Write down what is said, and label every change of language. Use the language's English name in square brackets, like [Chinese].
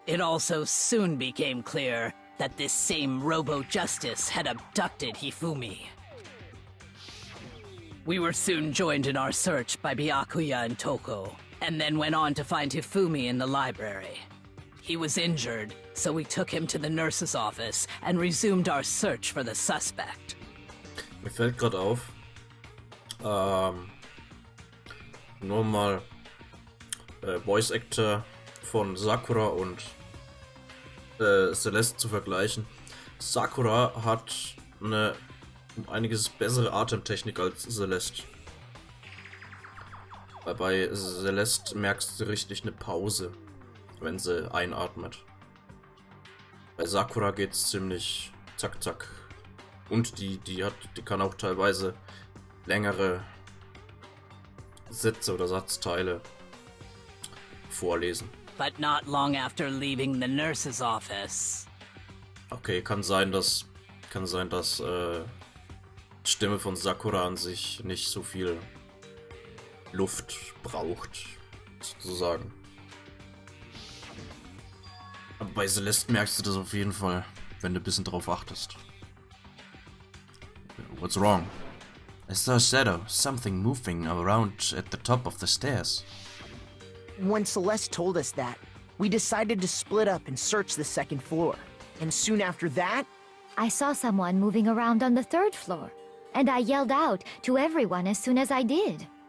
[English] It also soon became clear that this same Robo-Justice had abducted Hifumi. We were soon joined in our search by Byakuya and Toko, and then went on to find Hifumi in the library. He was injured, so we took him to the nurse's office and resumed our search for the suspect. [German] Mir fällt gerade auf, nur mal Voice Actor von Sakura und Celeste zu vergleichen. Sakura hat eine einiges bessere Atemtechnik als Celeste. Bei Celeste merkst du richtig eine Pause, wenn sie einatmet. Bei Sakura geht's ziemlich zack zack. Und die kann auch teilweise längere Sätze oder Satzteile vorlesen. [English] But not long after leaving the nurse's office. [German] Okay, kann sein, dass die Stimme von Sakura an sich nicht so viel Luft braucht, sozusagen. Aber bei Celeste merkst du das auf jeden Fall, wenn du ein bisschen drauf achtest. [English] What's wrong? I saw a shadow, something moving around at the top of the stairs. When Celeste told us that, we decided to split up and search the second floor. And soon after that, I saw someone moving around on the 3rd floor, and I yelled out to everyone as soon as I did.